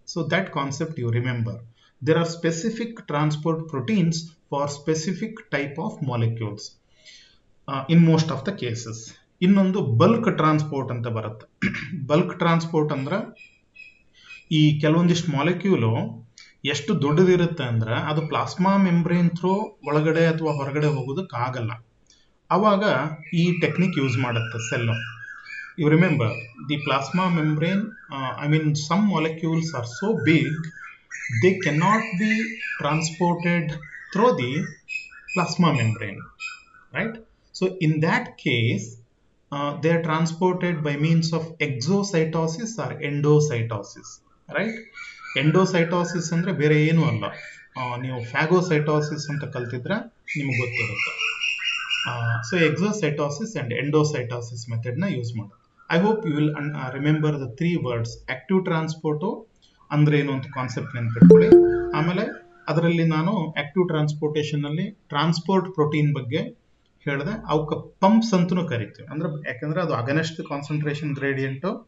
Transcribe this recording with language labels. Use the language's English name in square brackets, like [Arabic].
[English] So that concept you remember. There are specific transport proteins for specific type of molecules in most of the cases. [Kannada] ಇನ್ನೊಂದು bulk transport ಅಂತ ಬರುತ್ತೆ. Bulk transport ಅಂದ್ರೆ ಈ ಕೆಲವೊಂದಿಷ್ಟು molecule ಎಷ್ಟು ದೊಡ್ಡದಿರುತ್ತೆ ಅಂದ್ರೆ ಅದು ಪ್ಲಾಸ್ಮಾ ಮೆಂಬ್ರೇನ್ ಥ್ರೂ ಒಳಗಡೆ ಅಥವಾ ಹೊರಗಡೆ ಹೋಗೋದಕ್ಕಾಗಲ್ಲ. ಅವಾಗ ಈ ಟೆಕ್ನಿಕ್ ಯೂಸ್ ಮಾಡುತ್ತೆ cell. [English] You remember the plasma membrane, some molecules are so big they cannot be transported through the plasma membrane, right? So in that case they are transported by means of exocytosis or endocytosis, right? [Kannada] Endocytosis ಅಂದ್ರೆ ಬೇರೆ ಏನು ಅಲ್ಲ, ನೀವು ಫಾಗೋಸೈಟೋಸಿಸ್ ಅಂತ ಕಲ್ತಿದ್ರೆ ನಿಮಗೆ ಗೊತ್ತಿರುತ್ತೆ. So ಎಕ್ಸೋಸೈಟೋಸಿಸ್ and ಎಂಡೋಸೈಟೋಸಿಸ್ method ನ use ಮಾಡೋದು. [English] I hope you will remember the 3 words. [Kannada] Active transport ಅಂದ್ರೆ ಏನು ಅಂತ ಕಾನ್ಸೆಪ್ಟ್ ನೆನ್ಪಿಟ್ಕೊಳ್ಳಿ. ಆಮೇಲೆ ಅದರಲ್ಲಿ ನಾನು ಆಕ್ಟಿವ್ ಟ್ರಾನ್ಸ್ಪೋರ್ಟೇಷನ್ ಅಲ್ಲಿ ಟ್ರಾನ್ಸ್ಪೋರ್ಟ್ ಪ್ರೋಟೀನ್ ಬಗ್ಗೆ ಹೇಳಿದೆ. ಅವಕ್ಕೆ ಪಂಪ್ಸ್ ಅಂತೂ ಕರಿತೀವಿ, ಅಂದ್ರೆ ಯಾಕಂದ್ರೆ ಅದು ಅಗೇನೆಸ್ಟ್ ಕಾನ್ಸಂಟ್ರೇಷನ್ ಗ್ರೇಡಿಯಂಟ್.